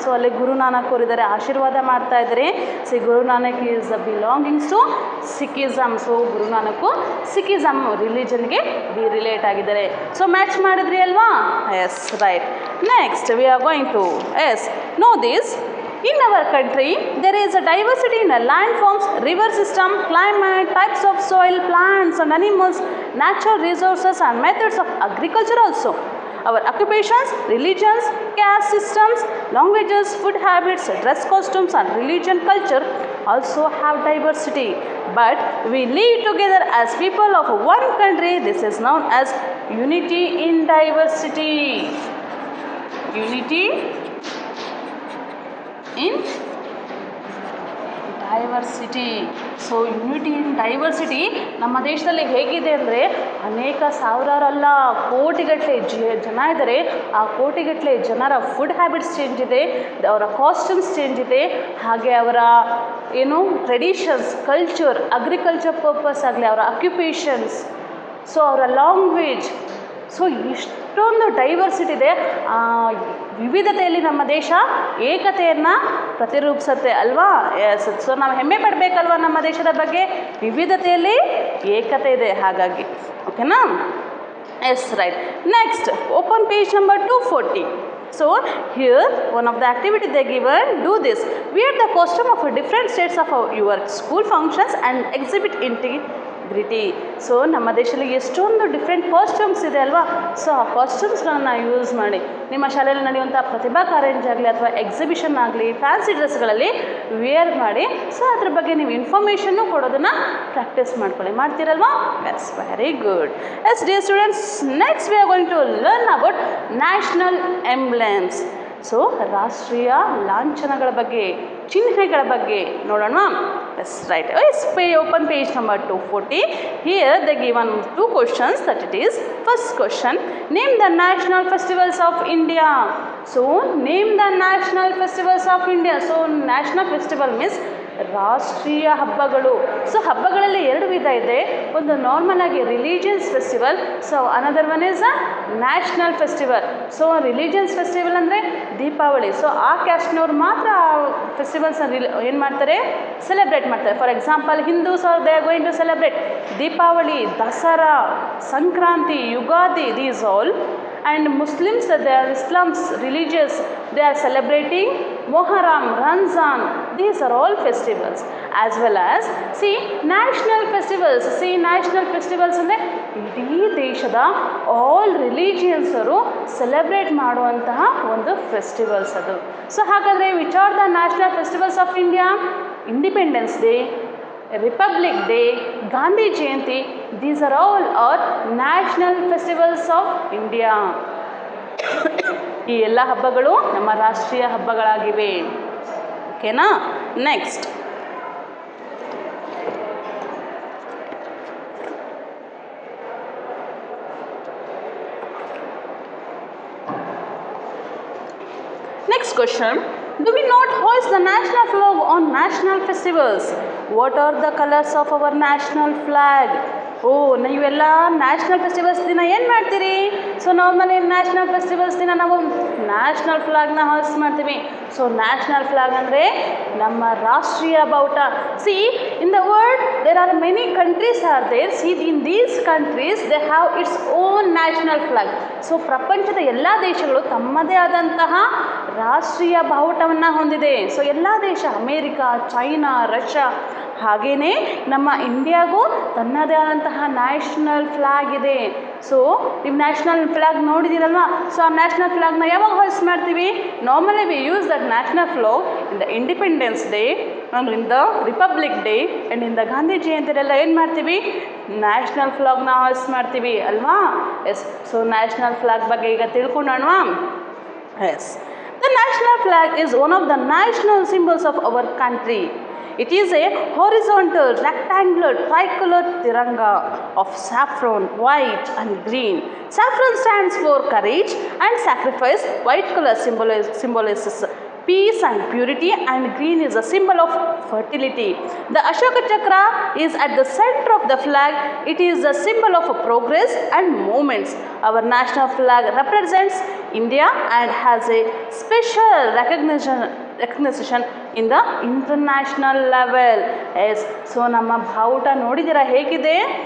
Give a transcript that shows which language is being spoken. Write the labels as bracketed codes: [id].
[kn] So ಅಲ್ಲಿ ಗುರು ನಾನಕ್ ಅವರಿದ್ದಾರೆ, ಆಶೀರ್ವಾದ ಮಾಡ್ತಾ ಇದ್ದಾರೆ. [en] See Guru Nanak is belongings to Sikhism. [kn] So Guru Nanak Sikhism ರಿಲಿಜನ್ಗೆ B relate ಆಗಿದ್ದಾರೆ. [en] so match [kn] ಮಾಡಿದ್ರಿ ಅಲ್ವಾ? [en] Yes, right. Next we are going to know this. In our country, there is a diversity in the landforms, river system, climate, types of soil, plants and animals, natural resources and methods of agriculture also. Our occupations, religions, caste systems, languages, food habits, dress costumes and religion culture also have diversity. But we live together as people of one country. This is known as unity in diversity. Unity in diversity. [kn] So unity in diversity ನಮ್ಮ ದೇಶದಲ್ಲಿ ಹೇಗಿದೆ ಅಂದರೆ ಅನೇಕ ಸಾವಿರಾರಲ್ಲ ಕೋಟಿಗಟ್ಟಲೆ ಜನ ಇದ್ದಾರೆ. ಆ ಕೋಟಿಗಟ್ಟಲೆ ಜನರ ಫುಡ್ ಹ್ಯಾಬಿಟ್ಸ್ ಚೇಂಜ್ ಇದೆ, ಅವರ ಕಾಸ್ಟ್ಯೂಮ್ಸ್ ಚೇಂಜ್ ಇದೆ, ಹಾಗೆ ಅವರ ಟ್ರೆಡಿಷನ್ಸ್, ಕಲ್ಚರ್, ಅಗ್ರಿಕಲ್ಚರ್ ಪರ್ಪಸ್ ಆಗಲಿ, ಅವರ ಅಕ್ಯುಪೇಷನ್ಸ್, ಸೊ ಅವರ ಲ್ಯಾಂಗ್ವೇಜ್, ಸೊ ಇಷ್ಟೊಂದು ಡೈವರ್ಸಿಟಿ ಇದೆ. ವಿವಿಧತೆಯಲ್ಲಿ ನಮ್ಮ ದೇಶ ಏಕತೆಯನ್ನು ಪ್ರತಿರೂಪಿಸುತ್ತೆ ಅಲ್ವಾ? ಎಸ್. ಸೊ ನಾವು ಹೆಮ್ಮೆ ಪಡಬೇಕಲ್ವ ನಮ್ಮ ದೇಶದ ಬಗ್ಗೆ? ವಿವಿಧತೆಯಲ್ಲಿ ಏಕತೆ ಇದೆ, ಹಾಗಾಗಿ. ಓಕೆನಾ? S, right. [en] Next open page number 240. So here one of the activity they given, do this: wear the costume of different states of your school functions and exhibit gritty. [kn] So ನಮ್ಮ ದೇಶದಲ್ಲಿ ಎಷ್ಟೊಂದು ಡಿಫ್ರೆಂಟ್ ಕಾಸ್ಟ್ಯೂಮ್ಸ್ ಇದೆ ಅಲ್ವಾ. So ಆ ಕಾಸ್ಟ್ಯೂಮ್ಸ್ಗಳನ್ನು use ಮಾಡಿ ನಿಮ್ಮ ಶಾಲೆಯಲ್ಲಿ ನಡೆಯುವಂಥ ಪ್ರತಿಭಾ ಕಾರಂಜಿ ಆಗಲಿ ಅಥವಾ ಎಕ್ಸಿಬಿಷನ್ ಆಗಲಿ ಫ್ಯಾನ್ಸಿ ಡ್ರೆಸ್ಗಳಲ್ಲಿ ವೇರ್ ಮಾಡಿ ಸೊ ಅದ್ರ ಬಗ್ಗೆ ನೀವು ಇನ್ಫಾರ್ಮೇಷನ್ನು ಕೊಡೋದನ್ನು ಪ್ರಾಕ್ಟೀಸ್ ಮಾಡ್ಕೊಳ್ಳಿ. ಮಾಡ್ತೀರಲ್ವಾ? [en] Yes, very good. Yes dear students, next we are going to learn about national emblems. [kn] So ರಾಷ್ಟ್ರೀಯ ಲಾಂಛನಗಳ ಬಗ್ಗೆ, ಚಿಹ್ನೆಗಳ ಬಗ್ಗೆ ನೋಡೋಣ. [en] Yes, right. Yes, open page number 240. Here they given 2 questions that it is. First question, name the national festivals of India. So name the national festivals of India. So national festival means [kn] ರಾಷ್ಟ್ರೀಯ ಹಬ್ಬಗಳು. So ಹಬ್ಬಗಳಲ್ಲಿ 2 ವಿಧ ಇದೆ. ಒಂದು normal ಆಗಿ religions festival, so another one is a national festival. So religions festival ಅಂದರೆ Deepavali. So ಆ ಕ್ಯಾಸ್ಟ್ನವ್ರು ಮಾತ್ರ ಆ ಫೆಸ್ಟಿವಲ್ಸನ್ನು ಏನು ಮಾಡ್ತಾರೆ, ಸೆಲೆಬ್ರೇಟ್ ಮಾಡ್ತಾರೆ. [en] For example Hindus are they are going to celebrate Deepavali, Dasara, Sankranti, Ugadi, these all. And Muslims, they are Islam's religious, they are celebrating Muharram, Ramzan. These are all festivals. As well as see national festivals. See national festivals [kn] ಅಂದರೆ ಇಡೀ ದೇಶದ all religions ಅವರು celebrate ಮಾಡುವಂತಹ ಒಂದು festivals ಅದು. [en] so [kn] ಹಾಗಾದರೆ [en] Which are the national festivals of India? Independence Day, Republic Day, Gandhi Jayanti, these are all are national festivals of India. [kn] ಈ ಎಲ್ಲ ಹಬ್ಬಗಳು ನಮ್ಮ ರಾಷ್ಟ್ರೀಯ ಹಬ್ಬಗಳಾಗಿವೆ. [en] ಓಕೆನಾ? Next, next question, do we not hoist the national flag on national festivals? What are the colors of our national flag? [kn] ನೀವೆಲ್ಲ national festivals ದಿನ ಏನು ಮಾಡ್ತೀರಿ? ಸೊ ನಾರ್ಮಲಿ ನ್ಯಾಷನಲ್ ಫೆಸ್ಟಿವಲ್ಸ್ ದಿನ ನಾವು ನ್ಯಾಷನಲ್ ಫ್ಲಾಗ್ನ ಹಾಯ್ಸ್ಟ್ ಮಾಡ್ತೀವಿ. ಸೊ ನ್ಯಾಷನಲ್ ಫ್ಲಾಗ್ ಅಂದರೆ ನಮ್ಮ ರಾಷ್ಟ್ರೀಯ ಬಾವುಟ. [en] See in the world there are many countries are there. See in these countries they have its own national flag. [kn] So ಪ್ರಪಂಚದ ಎಲ್ಲ ದೇಶಗಳು ತಮ್ಮದೇ ಆದಂತಹ ರಾಷ್ಟ್ರೀಯ ಬಾವುಟವನ್ನು ಹೊಂದಿದೆ. ಸೊ ಎಲ್ಲ ದೇಶ, ಅಮೇರಿಕಾ, ಚೈನಾ, ರಷ್ಯಾ, ಹಾಗೆಯೇ ನಮ್ಮ ಇಂಡಿಯಾಗೂ ತನ್ನದೇ ಆದಂತಹ ನ್ಯಾಷನಲ್ ಫ್ಲಾಗ್ ಇದೆ. ಸೊ ನೀವು ನ್ಯಾಷನಲ್ ಫ್ಲಾಗ್ ನೋಡಿದ್ದೀರಲ್ವಾ? ಸೊ ಆ ನ್ಯಾಷನಲ್ ಫ್ಲಾಗ್ನ ಯಾವಾಗ ಹಾಯ್ಸ್ಟ್ ಮಾಡ್ತೀವಿ? [en] normally we use that national flag in the Independence Day and in the Republic Day and in the Gandhi ಜಯಂತಿಯಲ್ಲೆಲ್ಲ [kn] ಏನು ಮಾಡ್ತೀವಿ? ನ್ಯಾಷನಲ್ ಫ್ಲಾಗ್ನ ಹಾಯ್ಸ್ಟ್ ಮಾಡ್ತೀವಿ ಅಲ್ವಾ? ಎಸ್. ಸೊ ನ್ಯಾಷನಲ್ ಫ್ಲಾಗ್ ಬಗ್ಗೆ ಈಗ ತಿಳ್ಕೊಂಡೋಣವಾ? [en] Yes. The national flag is one of the national symbols of our country. It is a horizontal, rectangular, tricolor tiranga of saffron, white and green. Saffron stands for courage and sacrifice. White color symbolizes peace and purity, and green is a symbol of fertility. The Ashoka Chakra is at the center of the flag. It is a symbol of progress and movements. Our national flag represents India and has a special recognition in the international level. Yes. [kn] So ನಮ್ಮ ಬಾವುಟ ನೋಡಿದ್ದೀರಾ ಹೇಗಿದೆ?